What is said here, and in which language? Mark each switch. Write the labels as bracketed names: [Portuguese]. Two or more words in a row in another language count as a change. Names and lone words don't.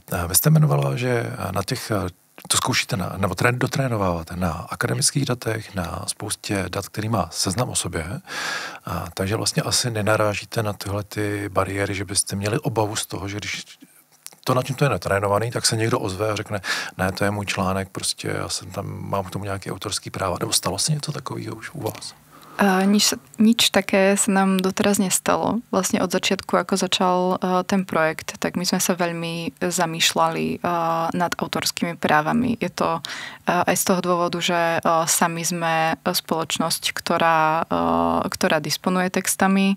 [Czech] Vy jste jmenovala, že na těch to zkoušíte nebo dotrénováváte na akademických datech, na spoustě dat, který má Seznam o sobě, takže vlastně asi nenarážíte na tyhle ty bariéry, že byste měli obavu z toho, že když to, na čem to je natrénovaný, tak se někdo ozve a řekne, ne, to je můj článek, prostě já jsem tam, mám k tomu nějaké autorský práva. Nebo stalo se něco takového už u vás? [Slovak] Nič také sa nám doteraz nestalo. Vlastne od začiatku, ako začal ten projekt, tak my sme sa veľmi zamýšľali nad autorskými právami. Je to aj z toho dôvodu, že sami sme spoločnosť, ktorá disponuje textami.